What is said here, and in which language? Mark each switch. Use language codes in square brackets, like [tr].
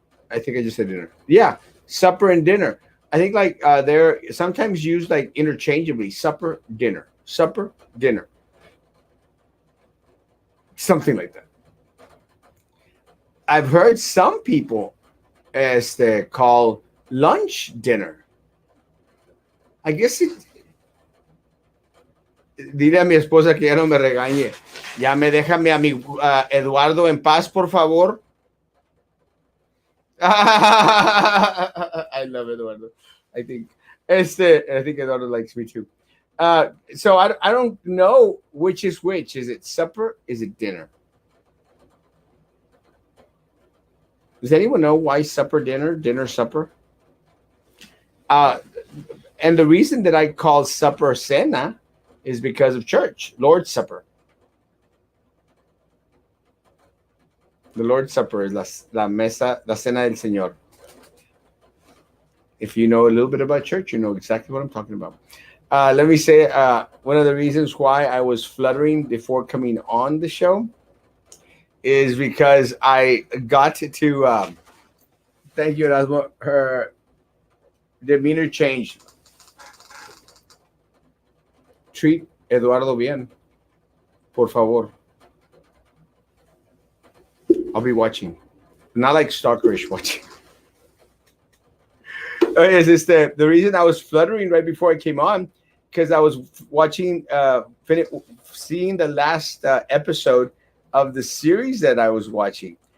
[en] I think I just said dinner. Yeah, supper and dinner. I think like they're sometimes used like interchangeably. Supper, dinner, something like that. I've heard some people as they call lunch dinner. I guess it. [es] Dile a mi esposa que ya no me regañe. Ya me deja mi amigo Eduardo en paz, por favor. [en] I love Eduardo. I think I think Eduardo likes me too. So I don't know which is which. Is it supper? Is it dinner? Does anyone know why supper, dinner, supper? Uh, and the reason that I call supper cena is because of church, Lord's Supper. The Lord's Supper is [es] la mesa, la cena del Señor. [en] If you know a little bit about church, you know exactly what I'm talking about. Let me say one of the reasons why I was fluttering before coming on the show is because I got to thank you, Erasmo. Her demeanor changed. Treat Eduardo [es] bien, por favor. [en] I'll be watching. Not like stalkerish watching. Is this the reason I was fluttering right before I came on? Because I was watching, seeing the last episode of the series that I was watching.